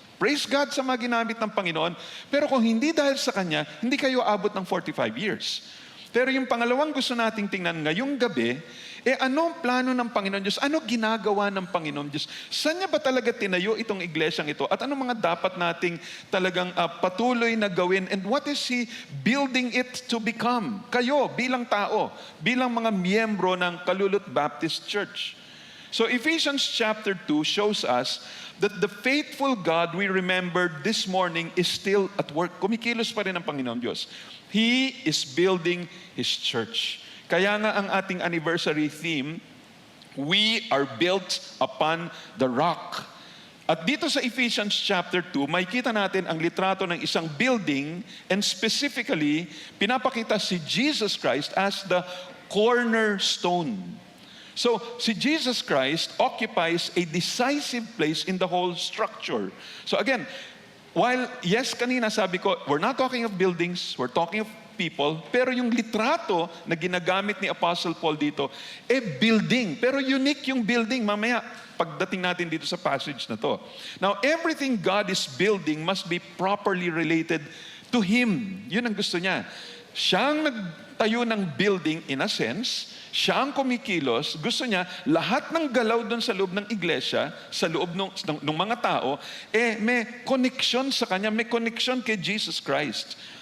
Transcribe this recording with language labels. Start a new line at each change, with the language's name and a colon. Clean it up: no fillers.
Filipino: Praise God sa mga ginamit ng Panginoon. Pero kung hindi dahil sa Kanya, hindi kayo abot ng 45 years. Pero yung pangalawang gusto nating tingnan ngayong gabi, anong plano ng Panginoon Diyos? Ano ginagawa ng Panginoon Diyos? Saan niya ba talaga tinayo itong iglesyang ito? At ano mga dapat nating talagang patuloy na gawin?
English: And what is He building it to become?
Filipino: Kayo, bilang tao, bilang mga miyembro ng Kalulot Baptist Church.
English: So Ephesians chapter 2 shows us that the faithful God we remembered this morning is still at work.
Filipino: Kumikilos pa rin ang Panginoon Diyos.
English: He is building His church.
Filipino: Kaya nga ang ating anniversary theme,
English: we are built upon the rock.
Filipino: At dito sa Ephesians chapter 2, makikita natin ang litrato ng isang building, and specifically, pinapakita si Jesus Christ as the cornerstone.
English: So, si Jesus Christ occupies a decisive place in the whole structure. So again, while, yes,
Filipino: kanina sabi ko,
English: we're not talking of buildings, we're talking of
Filipino: people, pero yung litrato na ginagamit ni Apostle Paul dito, building. Pero unique yung building. Mamaya, pagdating natin dito sa passage na to.
English: Now, everything God is building must be properly related to Him.
Filipino: Yun ang gusto niya. Siya ang nagtayo ng building
English: in a sense,
Filipino: siya ang kumikilos, gusto niya, lahat ng galaw doon sa loob ng iglesia, sa loob ng mga tao, may connection sa Kanya, may connection kay Jesus Christ.